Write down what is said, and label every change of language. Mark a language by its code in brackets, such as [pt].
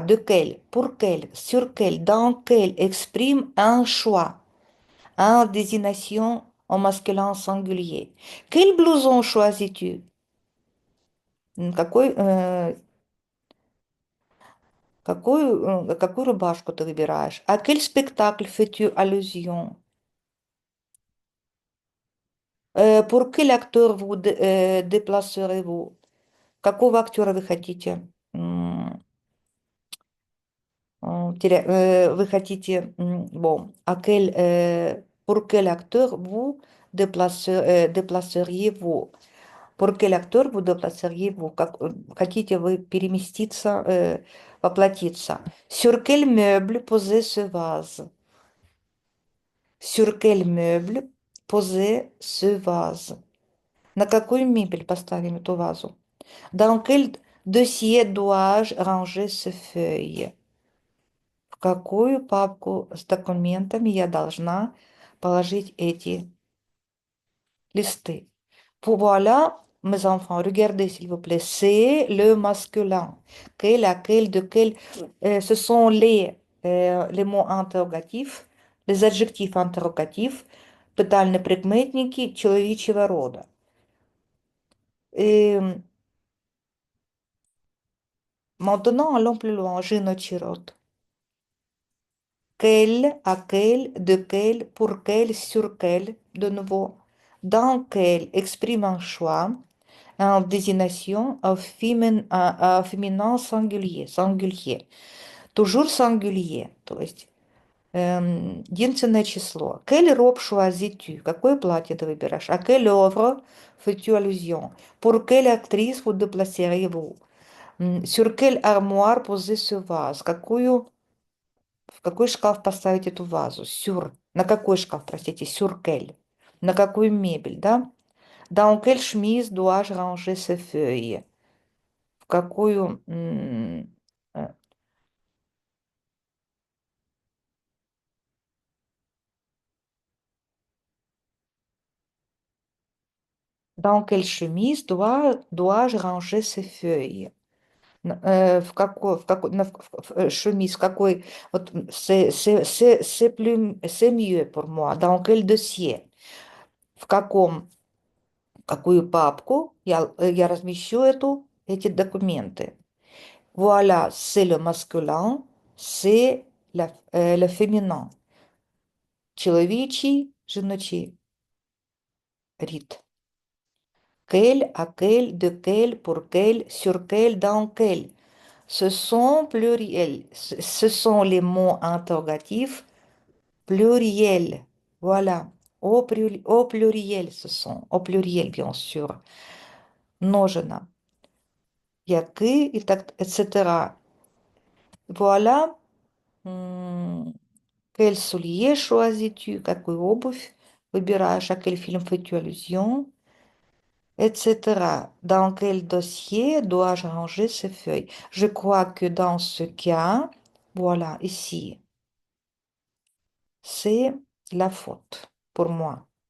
[fr] De quel, pour quel, sur quel, dans quel, exprime un choix, une désignation en masculin singulier. Quel blouson choisis-tu? [ru] Какой, какую рубашку ты выбираешь? [fr] À quel spectacle fais-tu allusion? Pour quel acteur vous déplacerez-vous? [ru] Какого актера вы хотите? Вы хотите, [fr] bon, pour quel acteur vous déplaceriez-vous? Pour quel acteur vous déplaceriez-vous? [ru] Хотите вы переместиться, воплотиться? [fr] Sur quel meuble poser ce vase? Sur quel meuble poser ce vase? [ru] На какую мебель поставим эту вазу? [fr] Dans quel dossier dois-je ranger ces feuilles? [ru] В какую папку с документами я должна положить эти листы? [fr] Voilà, mes enfants, regardez s'il vous plaît, c'est le masculin. Quel, laquelle, de quel, ce sont les mots interrogatifs, les adjectifs interrogatifs, [uk] питальні прикметники чоловічого рода. [fr] Et maintenant, allons plus loin, [uk] жіночий род. [fr] Quel, à quel, de quel, pour quel, sur quel, de nouveau. Dans quel exprime un choix, en désignation au féminin singulier, singulier. Toujours singulier, [ru] то есть единственное число. [fr] Quelle robe choisis-tu? [ru] Какое платье ты выбираешь? [fr] À quelle œuvre fais-tu allusion? Pour quelle actrice vous déplacerez-vous? Sur quelle armoire poser ce vase? [ru] В какой шкаф поставить эту вазу? Sur. На какой шкаф, простите? [fr] Sur quel? [ru] На какую мебель, да? [fr] Dans quelle chemise dois-je ranger ces feuilles? [ru] В какую... [fr] э, Dans quelle chemise dois-je ranger ces feuilles? [ru] Chemise, в какой... Вот, [fr] c'est mieux pour moi. Dans quel dossier? [ru] В какую папку я размещу эти документы? [fr] Voilà, c'est le masculin, c'est le féminin. [uk] Чоловічий, жіночий рід. [fr] Quel, à quel, de quel, pour quel, sur quel, dans quel. Ce sont pluriels. Ce sont les mots interrogatifs pluriels. Voilà. Au pluriel, ce sont. Au pluriel, bien sûr. Множина. [uk] Який, и так, etc. [fr] Voilà. М, Quel soulier choisis-tu? [ru] Какую обувь выбираешь? [fr] À quel film fais-tu allusion? Etc. Dans quel dossier dois-je ranger ces feuilles? Je crois que dans ce cas, voilà, ici, c'est la faute pour moi.